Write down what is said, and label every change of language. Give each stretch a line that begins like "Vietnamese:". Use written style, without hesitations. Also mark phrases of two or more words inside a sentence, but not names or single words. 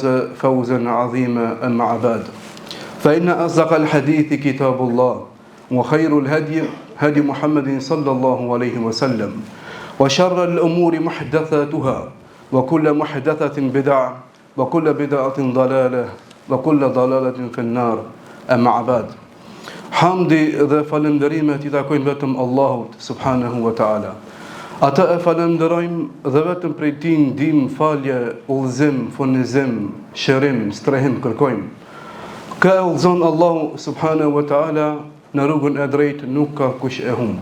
Arabic: فوزا عظيما أما بعد فإن أصدق الحديث كتاب الله وخير الهدي هدي محمد صلى الله عليه وسلم وشر الأمور محدثاتها وكل محدثة بدعة وكل بدعة ضلالة وكل ضلالة في النار أما بعد
Albanian: Hamdi dhe falënderimet I takojnë vetëm Allahut
Arabic: سبحانه وتعالى.
Albanian: Ata e falenderojmë dhe vetëm prej Tij ndihmë, falje, udhëzim, furnizim, shërim, strehim kërkojmë. Ka e udhëzon Allahu
Arabic: سبحانه وتعالى
Albanian: në rrugën e drejtë nuk ka kush e humb.